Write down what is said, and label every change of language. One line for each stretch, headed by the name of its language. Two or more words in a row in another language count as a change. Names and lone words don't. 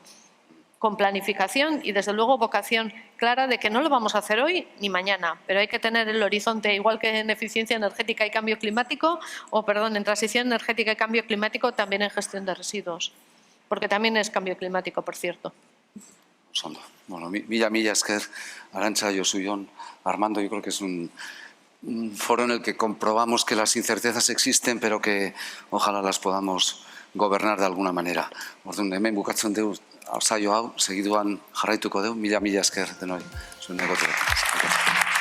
Spanish: Con planificación y, desde luego, vocación clara de que no lo vamos a hacer hoy ni mañana, pero hay que tener el horizonte, igual que en eficiencia energética y cambio climático, en transición energética y cambio climático, también en gestión de residuos, porque también es cambio climático, por cierto.
Basque: Bueno, mila esker, Arantxa, Josu, Jon,
Spanish: Armando, yo creo que es un foro en el que comprobamos que las incertezas existen, pero que ojalá las podamos gobernar de alguna manera.
Basque: Orduan, hemen bukatzen dugu saio hau, segiduan jarraituko dugu, mila esker denoi, zuen egotea.